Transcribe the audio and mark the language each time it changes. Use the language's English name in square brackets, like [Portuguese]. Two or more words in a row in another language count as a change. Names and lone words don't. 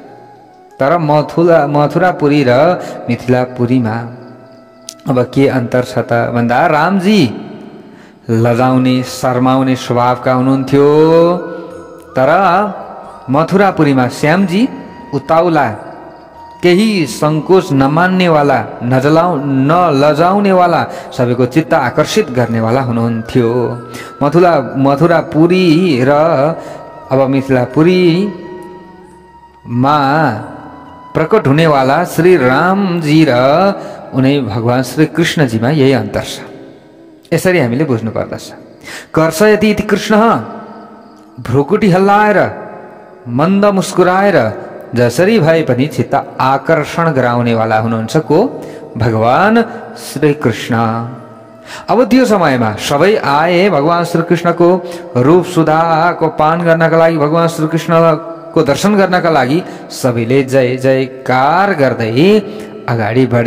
[Nepali] तर मथुरापुरी र मिथिलापुरीमा अब के अन्तर छ त भन्दा रामजी लजाउने शर्माउने स्वभावका हुनुहुन्थ्यो, तर मथुरापुरीमा श्यामजी उताउला, केही सङ्कोच नमान्नेवाला, नलजाउनेवाला, सबैको चित्त आकर्षित गर्नेवाला हुनुहुन्थ्यो। मथुरापुरी र अब मिथिलापुरीमा प्रकट हुनेवाला श्री रामजी र उनी भगवान श्री कृष्णजीमा यही अन्तर छ। यसरी हामीले बुझ्नु पर्दछ। [Sanskrit] कर्षयति इति कृष्ण, [Nepali] भ्रुकुटी हल्लाएर मन्द मुस्कुराएर जसरी भए पनि चित्त आकर्षण गराउनेवाला हुनुहुन्छ को? भगवान श्री कृष्ण। अब त्यो समयमा सबै आए भगवान श्री कृष्णको रूप सुधाको पान गर्नका लागि, भगवान श्री कृष्णको दर्शन गर्नका लागि सबैले जय जयकार गर्दै अगाडि बढे।